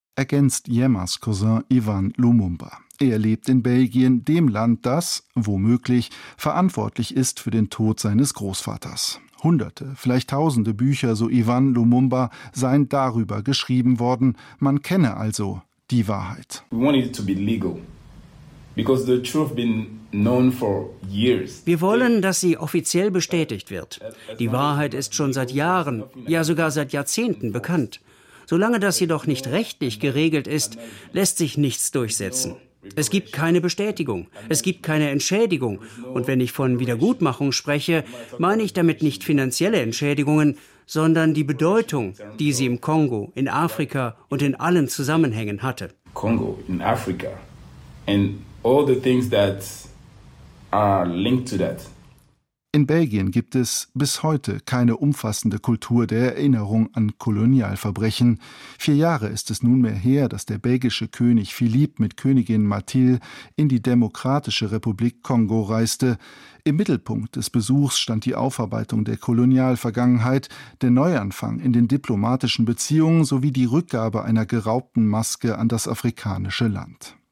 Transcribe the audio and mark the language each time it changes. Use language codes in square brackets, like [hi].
[de] Ergänzt Yemas Cousin Ivan Lumumba. Er lebt in Belgien, dem Land, das, womöglich, verantwortlich ist für den Tod seines Großvaters. Hunderte, vielleicht tausende Bücher, so Ivan Lumumba, seien darüber geschrieben worden. Man kenne also die Wahrheit. [en] We want it to be legal, because the truth been known for years. [de] Wir wollen, dass sie offiziell bestätigt wird. Die Wahrheit ist schon seit Jahren, ja sogar seit Jahrzehnten bekannt. Solange das jedoch nicht rechtlich geregelt ist, lässt sich nichts durchsetzen. Es gibt keine Bestätigung, es gibt keine Entschädigung. Und wenn ich von Wiedergutmachung spreche, meine ich damit nicht finanzielle Entschädigungen, sondern die Bedeutung, die sie im Kongo, in Afrika und in allen Zusammenhängen hatte. [en] Kongo, in Afrika and all the things that are linked to that. [de] In Belgien gibt es bis heute keine umfassende Kultur der Erinnerung an Kolonialverbrechen. 4 Jahre ist es nunmehr her, dass der belgische König Philipp mit Königin Mathilde in die Demokratische Republik Kongo reiste. Im Mittelpunkt des Besuchs stand die Aufarbeitung der Kolonialvergangenheit, der Neuanfang in den diplomatischen Beziehungen sowie die Rückgabe einer geraubten Maske an das afrikanische Land.